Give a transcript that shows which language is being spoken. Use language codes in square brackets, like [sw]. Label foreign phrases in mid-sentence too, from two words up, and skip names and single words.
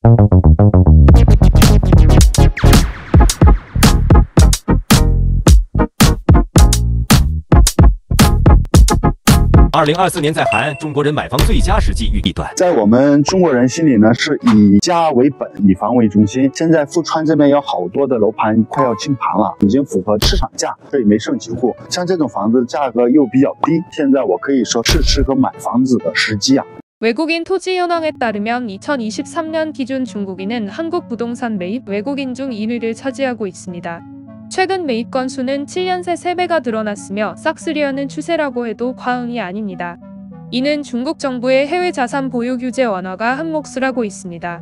[zh] 2024 年在韩，中国人买房最佳时机预短。在我们中国人心里呢，是以家为本，以房为中心。现在富川这边有好多的楼盘快要清盘了，已经符合市场价，所以没剩几户。像这种房子价格又比较低，现在我可以说是适合买房子的时机啊。 [ko] 외국인 토지현황에 따르면 2023년 기준 중국인은 한국 부동산 매입 외국인 중 1위를 차지하고 있습니다. 최근 매입 건수는 7년 새 3배가 늘어났으며 싹쓸이하는 추세라고 해도 과언이 아닙니다. 이는 중국 정부의 해외 자산 보유 규제 완화가 한몫을 하고 있습니다.